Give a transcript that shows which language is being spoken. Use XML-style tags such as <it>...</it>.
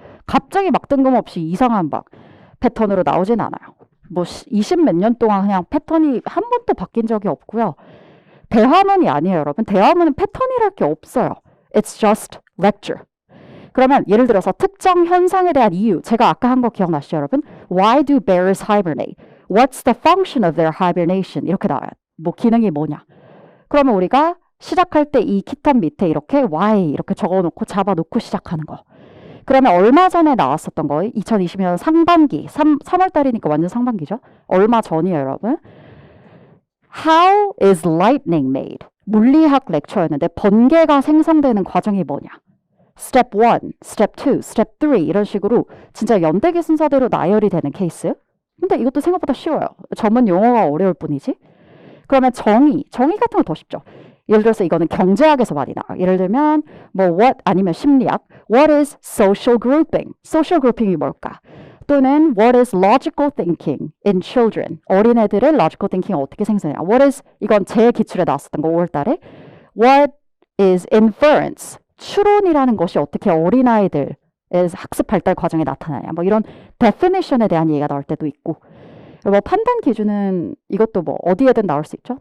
<ko>갑자기 막 뜬금없이 이상한 막 패턴으로 나오진 않아요. 20 몇 년 동안 그냥 패턴이 한 번도 바뀐 적이 없고요. 대화문이 아니에요, 여러분. 대화문은 패턴이랄 게 없어요.</ko> <en>It's just lecture.</en> <ko>그러면 예를 들어서 특정 현상에 대한 이유. 제가 아까 한 거 기억나시죠, 여러분?</ko> <en>Why do bears hibernate? What's the function of their hibernation?</en> <ko>이렇게 나와요. 뭐 기능이 뭐냐. 그러면 우리가 시작할 때 이 키텀 밑에 이렇게 Y 이렇게 적어놓고 잡아놓고 시작하는 거. 그러면 얼마 전에 나왔었던 거 2020년 상반기 3월 달이니까 완전 상반기죠. 얼마 전이에요 여러분.</ko> <en>How is lightning made?</en> <ko>물리학 렉처였는데 번개가 생성되는 과정이 뭐냐. Step 1, Step 2, Step 3 이런 식으로 진짜 연대기 순서대로 나열이 되는 케이스. 근데 이것도 생각보다 쉬워요. 전문 용어가 어려울 뿐이지. 그러면 정의 같은 거 더 쉽죠. 예를 들어서 이거는 경제학에서 많이 나와요. 예를 들면 뭐 what 아니면 심리학.</ko> <en>What is social grouping?</en> <ko>social grouping이 뭘까? 또는</ko> <en>what is logical thinking in children?</en> <ko>어린애들의 logical thinking이 어떻게 생성해요? What is 이건 제 기출에 나왔었던 거 5월달에.</ko> <en>What is inference?</en> <ko>추론이라는 것이 어떻게 어린아이들의 학습 발달 과정에 나타나냐. 뭐 이런 definition에 대한 얘기가 나올 때도 있고. 뭐 판단 기준은 이것도 뭐 어디에든 나올 수 있죠.</ko>